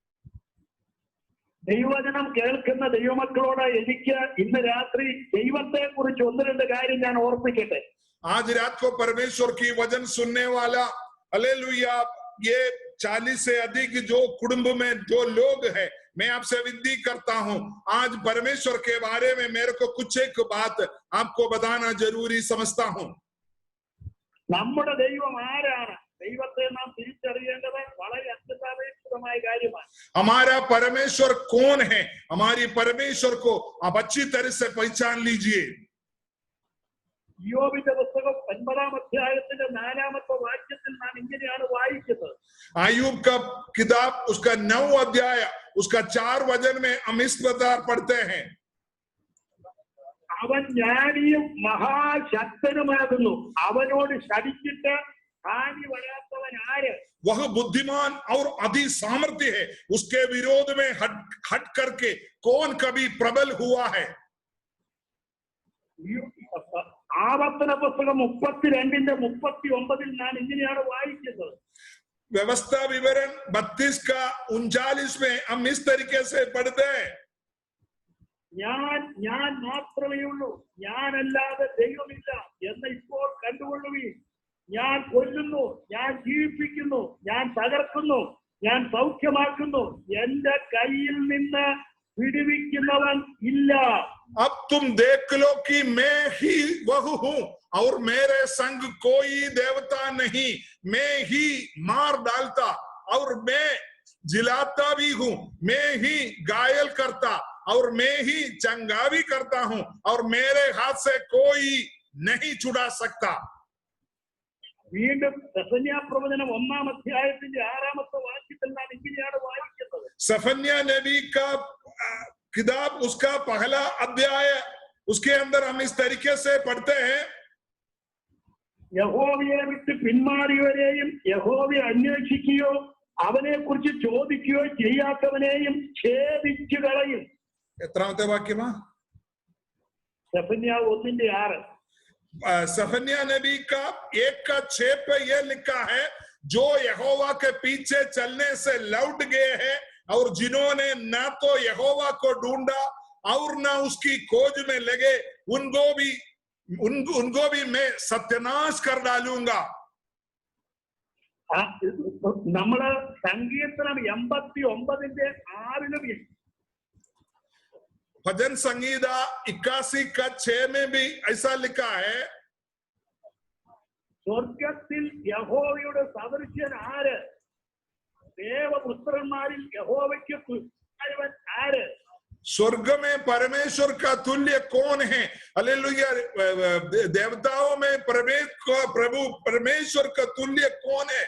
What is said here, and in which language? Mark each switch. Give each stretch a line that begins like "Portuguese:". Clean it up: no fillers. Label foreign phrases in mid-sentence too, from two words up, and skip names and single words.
Malayalam: ദൈവവചനം കേൾക്കുന്ന ദൈവമക്കളോട് എനിക്ക് ഇന്ന് രാത്രി ദൈവത്തെ കുറിച്ച് ഒന്ന് രണ്ട് കാര്യം ഞാൻ ഓർപ്പിക്കട്ടെ.
Hindi: आज रात को परमेश्वर की वचन सुनने वाला हालेलुया ये 40 से अधिक जो कुटुंब में जो लोग हैं, मैं आपसे विनती करता हूं, आज परमेश्वर के बारे में मेरे को कुछ एक बात आपको बताना जरूरी समझता हूं।
Malayalam: നമ്മുടെ ദൈവം ആരാണ്? ദൈവത്തെ നാം തിരിച്ചറിയേണ്ടത് വളരെ അത്യന്താപേക്ഷിതമായ കാര്യമാണ്.
Hindi: हमारा परमेश्वर कौन है? हमारी परमेश्वर को आप अच्छी तरह से पहचान लीजिए।
Malayalam: യോബിന്റെ പുസ്തകം 9-ാം അധ്യായത്തിന്റെ 4-ാമത്തെ വാക്യത്തിൽ നാം ഇങ്ങനെയാണ് വായിക്കുന്നത്.
Hindi: आयुब का किताब उसका 9 अध्याय उसका 4 वचन में हम इस प्रकार पढ़ते हैं,
Malayalam: അവൻ ജ്ഞാനിയും മഹാശക്തനുമാകുന്നു, അവനോട് ശടിച്ചിട്ട് ഹാനി വരാത്തവൻ ആര്?
Hindi: वह बुद्धिमान और अति सामर्थ्य है, उसके विरोध में हट करके कौन कभी प्रबल हुआ है?
Malayalam: ആവർത്തന പുസ്തകം 32:39 ഞാൻ ഇങ്ങനെയാണ് വായിക്കുന്നത്.
Hindi: व्यवस्था विवरण 32 का 39 में हम इस तरीके से पढ़ते हैं,
Malayalam: ഞാൻ മാത്രമേ ഉള്ളൂ, ഞാനല്ലാതെ ദൈവമില്ല എന്ന് ഇപ്പോൾ കണ്ടുകൊള്ളുവീൻ. ഞാൻ കൊല്ലുന്നു, ഞാൻ ജീവിപ്പിക്കുന്നു, ഞാൻ തകർക്കുന്നു, ഞാൻ സൗഖ്യമാക്കുന്നു, എന്റെ കയ്യിൽ നിന്ന് വിടുവിക്കുന്നവൻ ഇല്ല.
Hindi: अब तुम देख लो कि मैं ही वह हूं और मेरे संग कोई देवता नहीं, मैं ही मार डालता और मैं जिलाता भी हूं, मैं ही घायल करता और मैं ही चंगा भी करता हूं और मेरे हाथ से कोई नहीं छुड़ा सकता.
Malayalam: വീണ്ടും സെഫന്യാപ്രവചനം 1-ാം അധ്യായത്തിന്റെ 6-ാമത്തെ വാക്യത്തിൽ ഞാൻ ഇങ്ങനെയാണ് വായിക്കുന്നത്.
Hindi: सफन्या नबी का किताब उसका पहला अध्याय, उसके अंदर हम इस तरीके से पढ़ते हैं,
Malayalam: യഹോവയെ വിട്ട് പിന്മാറിയവരെയും യഹോവയെ അന്വേഷിക്കുകയോ അവനെ കുറിച്ച് ചോദിക്കുകയോ ചെയ്യാത്തവനെയും ഛേദിച്ചു കളയും. എത്രാമത്തെ വാക്യമാ? സെഫന്യാവ് 1:6.
Hindi: सफन्या नबी का 1:6 पे यह लिखा है, जो यहोवा के पीछे चलने से लौट गए हैं और जिन्होंने ना तो यहोवा को ढूंढा और ना उसकी खोज में लगे, उनको भी मैं सत्यानाश कर डालूंगा.
Malayalam: നമ്മള് സങ്കീർത്തനം 89:6
Hindi: भजन संगीता 81:6 में भी ऐसा लिखा है,
Malayalam: സ്വർഗത്തിൽ യഹോവയുടെ സദൃശ്യൻ ആര്? ദേവപുത്രന്മാരിൽ യഹോവയ്ക്ക് തുല്യൻ ആര്?
Hindi: स्वर्ग में परमेश्वर का तुल्य कौन है? हालेलुया. देवताओं में प्रभु परमेश्वर का तुल्य कौन है?